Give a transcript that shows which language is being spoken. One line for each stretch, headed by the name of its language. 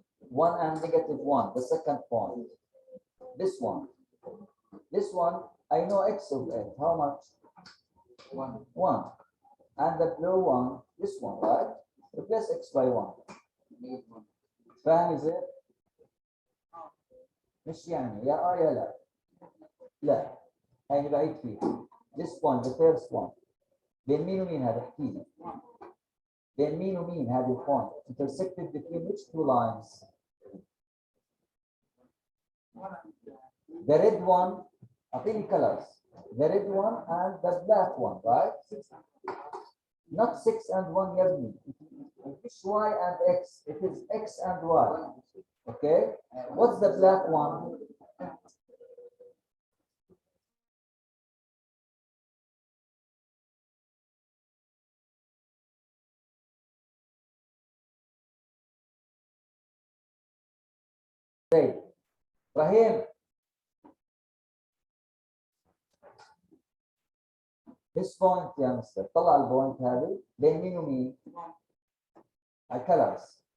English: 1 and negative 1, the second point. This one. This one, I know x of 8. How much? 1. And the blue one, this one, right? Replace x by 1.
Arabic: فاهم ازاي؟ مش يعني يا يا لا. لا. هاي بعيد فيه.
English: This one, the first one.
Arabic: بين مين ومين هذا؟ احكي لي. بين مين ومين هذه البوينت؟
English: Intersected between which two lines? The red one,
Arabic: أعطيني
English: colors. The red one and the black one, right? Not 6 and 1
Arabic: يا ابني.
English: It's y and x. It is x and y. Okay? What's the black one? Right. Rahim. This point
Arabic: يا مستر. طلع البوينت هذه بين مين ومين؟ colors.